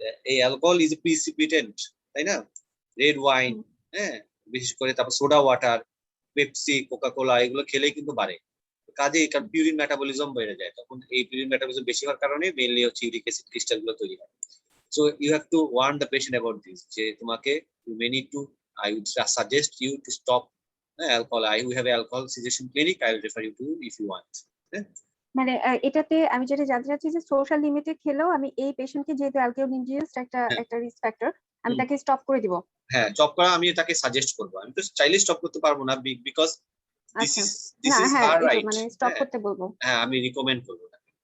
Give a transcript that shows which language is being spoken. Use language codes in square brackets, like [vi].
[bn] এই [en] alcohol is a precipitant, [bn] তাই না? রেড ওয়াইন, হ্যাঁ, বিশেষ করে তারপর সোডা ওয়াটার, পেপসি, কোকা কোলা, এগুলো খেলেই কিন্তু বাড়ে। কাজে পিউরিন মেটাবলিজম বেড়ে যায়, তখন এই পিউরিন মেটাবলিজম বেশি হওয়ার কারণে মেইনলি হচ্ছে ইউরিক অ্যাসিড ক্রিস্টাল গুলো তৈরি হয়। [en] So you have to warn the patient about this. [bn] যে তোমাকে [en] you may need to, I would suggest you to stop alcohol. We have an alcohol cessation clinic. I will refer you to if you want. [bn] মানে এটাতে আমি যেটা জানতে চাচ্ছি যে social লিমিটে খেলেও আমি এই পেশেন্টকে যেহেতু অ্যালকোহল ইনডিউসড একটা রিস্ক ফ্যাক্টর, আমি তাকে স্টপ করে দিব। হ্যাঁ, স্টপ করা আমি তাকে সাজেস্ট করব। আমি তো চাইলে স্টপ করতে পারবো না, [en] Because this is her right. [bn] মানে স্টপ করতে বলবো, হ্যাঁ, আমি রিকমেন্ড করব না।